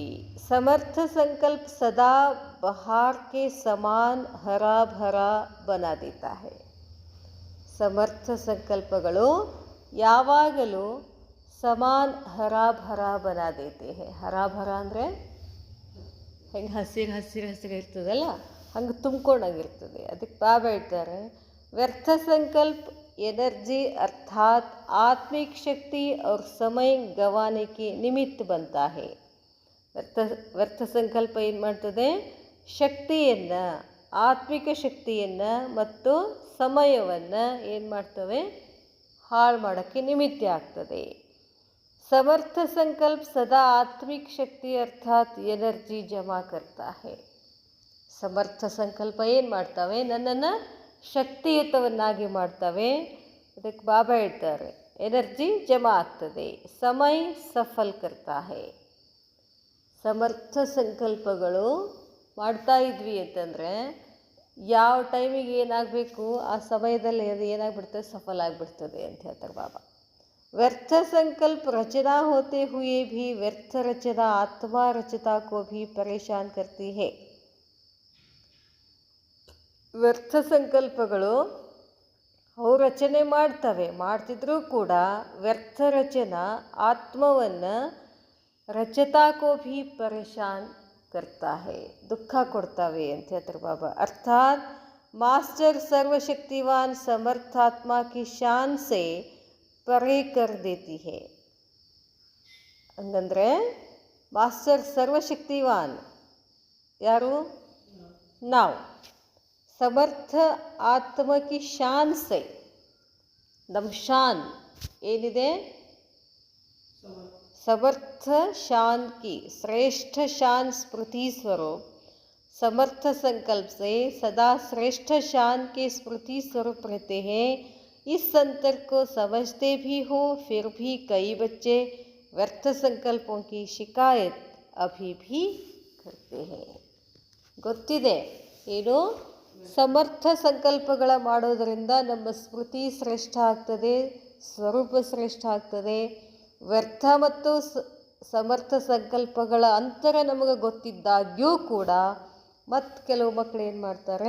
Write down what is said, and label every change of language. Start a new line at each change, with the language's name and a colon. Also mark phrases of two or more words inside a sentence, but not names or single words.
Hindi: समर्थ संकल्प सदा बहार के समान हरा भरा बना देता है.
Kannada: ಸಮರ್ಥ ಸಂಕಲ್ಪಗಳು ಯಾವಾಗಲೂ
Hindi: समान हरा भरा बना देते हैं. हरा भरा
Kannada: ಅಂದರೆ ಹೆಂಗೆ ಹಸಿರು ಇರ್ತದಲ್ಲ, ಹಂಗೆ ತುಂಬ್ಕೊಂಡಂಗಿರ್ತದೆ. ಅದಕ್ಕೆ ಬಾಬಾ ಹೇಳ್ತಾರೆ,
Hindi: व्यर्थ संकल्प एनर्जी अर्थात आत्मिक शक्ति और समय गंवाने के निमित्त बनता है.
Kannada: ವ್ಯರ್ಥ ಸಂಕಲ್ಪ ಏನು ಮಾಡ್ತದೆ? ಶಕ್ತಿಯನ್ನು, ಆತ್ಮಿಕ ಶಕ್ತಿಯನ್ನು ಮತ್ತು ಸಮಯವನ್ನು ಏನು ಮಾಡ್ತವೆ? ಹಾಳು ಮಾಡೋಕ್ಕೆ ನಿಮಿತ್ತ ಆಗ್ತದೆ.
Hindi: समर्थ संकल्प सदा आत्मिक शक्ति अर्थात एनर्जी जमा करता है.
Kannada: ಸಮರ್ಥ ಸಂಕಲ್ಪ ಏನು ಮಾಡ್ತವೆ? ನನ್ನನ್ನು ಶಕ್ತಿಯುತವನ್ನಾಗಿ ಮಾಡ್ತವೆ. ಅದಕ್ಕೆ ಬಾಬಾ ಹೇಳ್ತಾರೆ, ಎನರ್ಜಿ ಜಮಾ ಆಗ್ತದೆ.
Hindi: समय सफल करता है.
Kannada: ಸಮರ್ಥ ಸಂಕಲ್ಪಗಳು ಮಾಡ್ತಾ ಇದ್ವಿ ಅಂತಂದರೆ ಯಾವ ಟೈಮಿಗೆ ಏನಾಗಬೇಕು ಆ ಸಮಯದಲ್ಲಿ ಅದು ಏನಾಗ್ಬಿಡ್ತದೆ? ಸಫಲ ಆಗಿಬಿಡ್ತದೆ ಅಂತ ಹೇಳ್ತಾರೆ ಬಾಬಾ.
Hindi: व्यर्थ संकल्प रचना होते हुए भी व्यर्थ रचना आत्मा रचता को भी परेशान करती है.
Kannada: ವ್ಯರ್ಥ ಸಂಕಲ್ಪಗಳು ಅವು ರಚನೆ ಮಾಡ್ತಿದ್ರೂ ಕೂಡ ವ್ಯರ್ಥ ರಚನಾ ಆತ್ಮವನ್ನು
Hindi: रचता को भी परेशान करता है,
Kannada: ದುಃಖ ಕೊಡ್ತವೆ ಅಂತ ಹೇಳ್ತಾರೆ ಬಾಬಾ.
Hindi: अर्थात मास्टर सर्वशक्तिवान समर्थात्मा की शान से परे कर देती है.
Kannada: ಹಂಗಂದರೆ ಮಾಸ್ಟರ್ ಸರ್ವಶಕ್ತಿವಾನ್ ಯಾರು? ನಾವು.
Hindi: समर्थ आत्मा की शान से,
Kannada: ನಮ್ಮ ಶಾನ್ ಏನಿದೆ?
Hindi: समर्थ शान की श्रेष्ठ शान स्मृति स्वरूप समर्थ संकल्प से सदा श्रेष्ठ शान के स्मृति स्वरूप रहते हैं. इस अंतर को समझते भी हो फिर भी कई बच्चे व्यर्थ संकल्पों की शिकायत अभी भी करते हैं.
Kannada: ಗೊತ್ತಿದೆ ಏನು? ಸಮರ್ಥ ಸಂಕಲ್ಪಗಳ ಮಾಡೋದರಿಂದ ನಮ್ಮ ಸ್ಮೃತಿ ಶ್ರೇಷ್ಠ ಆಗ್ತದೆ, ಸ್ವರೂಪ ಶ್ರೇಷ್ಠ ಆಗ್ತದೆ. ವ್ಯರ್ಥ ಮತ್ತು ಸಮರ್ಥ ಸಂಕಲ್ಪಗಳ ಅಂತರ ನಮಗೆ ಗೊತ್ತಿದ್ದಾಗ್ಯೂ ಕೂಡ ಮತ್ತು ಕೆಲವು ಮಕ್ಕಳು ಏನು ಮಾಡ್ತಾರೆ?